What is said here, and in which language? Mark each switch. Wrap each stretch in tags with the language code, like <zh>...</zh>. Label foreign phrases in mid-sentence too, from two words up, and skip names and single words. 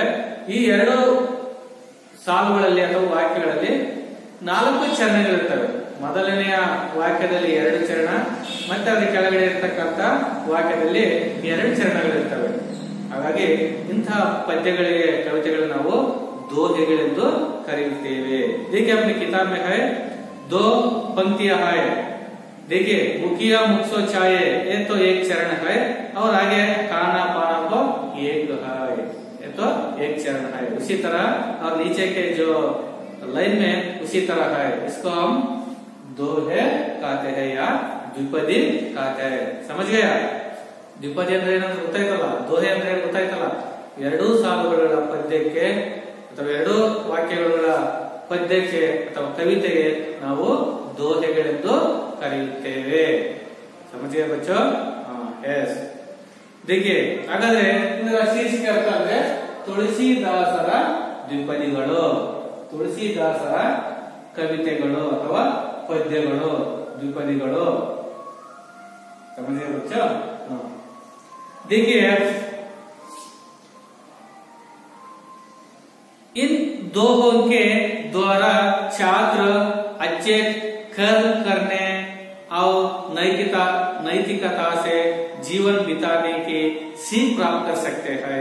<kn>ಈ ಎರಡು ಸಾಲುಗಳಲ್ಲಿ ಅಥವಾ ವಾಕ್ಯಗಳಲ್ಲಿ 4 ಚರಣಗಳಿರ್ತವೆ. ಮೊದಲನೆಯ ವಾಕ್ಯದಲ್ಲಿ 2 ಚರಣ, ಮತ್ತೆ ಅದರ ಕೆಳಗಡೆ ಇರತಕ್ಕಂತ ವಾಕ್ಯದಲ್ಲಿ 2 ಚರಣಗಳಿರ್ತವೆ. ಹಾಗಾಗಿ ಇಂತಹ ಪದ್ಯಗಳಿಗೆ, ಕವಿತೆಗಳನ್ನು ನಾವು दोहेगಳೆಂದು ಕರೆಯುತ್ತೇವೆ.</kn> <hi>देखिए अपने किताब में है 2 पंक्तियां है. देखिए मुखिया मुखसो छाये, ये तो एक चरण है, और आगे खाना पाना को एक है, ये तो एक चरण है. उसी तरह और नीचे के जो लाइन में उसी तरह है. इसको हम दोहे कहते हैं या द्विपदी कहते हैं. समझ गया?</hi> <kn>ದ್ವಿಪದಿ ಅಂದ್ರೆ ಏನಂತ ಗೊತ್ತಾಯ್ತಲ್ಲ, ದೋಹೆ ಅಂದ್ರೆ ಗೊತ್ತಾಯ್ತಲ್ಲ. 2 ಸಾಲುಗಳ ಪದ್ಯಕ್ಕೆ ಅಥವಾ 2 ವಾಕ್ಯಗಳ ಪದ್ಯಕ್ಕೆ ಅಥವಾ ಕವಿತೆಗೆ ನಾವು ದೋಹೆಗಳೆಂದು ಕರೆಯುತ್ತೇವೆ.</kn> <hi>ಸಮझिए बच्चों? यस.</hi> <kn>देखिए ಹಾಗಾದ್ರೆ ಇದರ ಶೀರ್ಷಿಕೆ ಅರ್ಥ ಅಂದ್ರೆ ತುಳಸಿದಾಸರ ದ್ವಿಪದಿಗಳು, ತುಳಸಿದಾಸರ ಕವಿತೆಗಳು ಅಥವಾ ಪದ್ಯಗಳು, ದ್ವಿಪದಿಗಳು.</kn> <hi>समझिए बच्चों? देखिए इन दोहों के द्वारा छात्र अच्छे कर्म करने और नैतिकता से जीवन बिताने की सीख प्राप्त कर सकते हैं.</hi>